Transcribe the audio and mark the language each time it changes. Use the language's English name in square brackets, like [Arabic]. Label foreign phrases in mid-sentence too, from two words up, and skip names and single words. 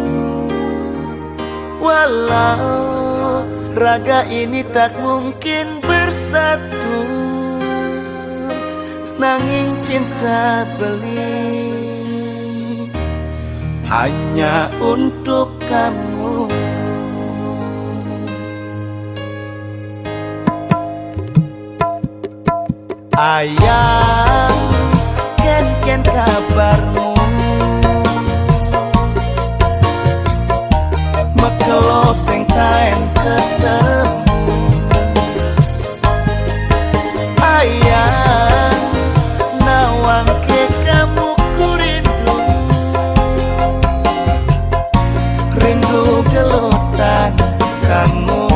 [Indonesian] Walau raga ini tak mungkin bersatu, nanging cinta beli hanya untuk kamu. [Balinese] Ayang, ken kabarmu? Mekelo sing taen ketemu. Ayang, nawang ke [Indonesian] kamu ku rindu. Rindu gelutan kamu.